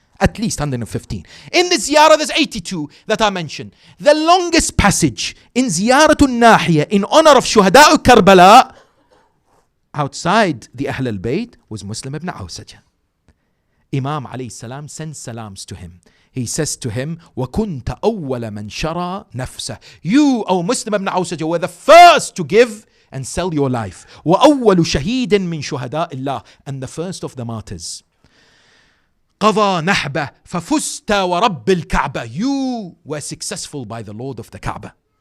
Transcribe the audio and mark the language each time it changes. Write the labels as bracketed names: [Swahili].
[English] At least 115. In the ziyarah, there's 82 that are mentioned. The longest passage in Ziyaratul Nahiya in honor of Shuhada of Karbala outside the Ahl al-Bayt was Muslim ibn Awsaja. Imam alayhi salam sends salams to him. He says to him, [Arabic] وَكُنْتَ أَوَّلَ مَنْ شَرَى نَفْسَهُ. [English] You, O Muslim ibn Awsaja, were the first to give and sell your life. [Arabic] وَأَوَّلُ شَهِيدٍ مِّن شُهَدَاءِ اللَّهِ. [English] And the first of the martyrs. [Arabic] قَضَى نَحْبَهُ فَفُزْتَ وَرَبِّ الْكَعْبَةِ. [English] You were successful by the Lord of the Kaaba.